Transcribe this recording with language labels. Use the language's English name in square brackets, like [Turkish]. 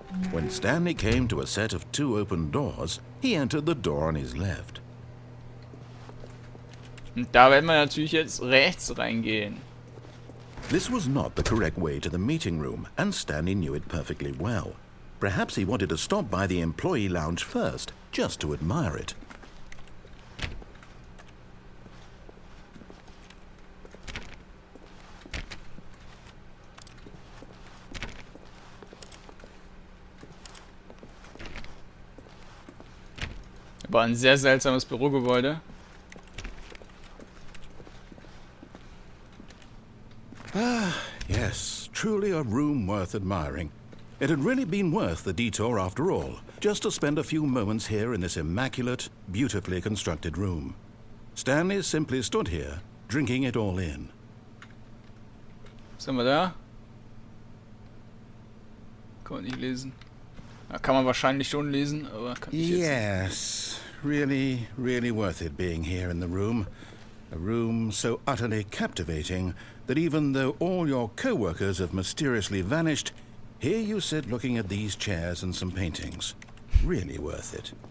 [English] When Stanley came to a set of 2 open doors, he entered the door on his left. [German] Und da werden wir natürlich jetzt rechts reingehen. [English] This was not the correct way to the meeting room, and Stanley knew it perfectly well. Perhaps he wanted to stop by the employee lounge first, just to admire it. [German] War ein sehr seltsames Bürogebäude. [English] Yes, truly a room worth admiring. It had really been worth the detour after all, just to spend a few moments here in this immaculate, beautifully constructed room. Stanley simply stood here, drinking it all in. [German] Was haben wir da? Kann man nicht lesen. Ja, kann man wahrscheinlich schon lesen, aber kann ich jetzt nicht. [English] Yes, really worth it being here in the room. A room so utterly captivating that even though all your co-workers have mysteriously vanished, here you sit looking at these chairs and some paintings. Really worth it.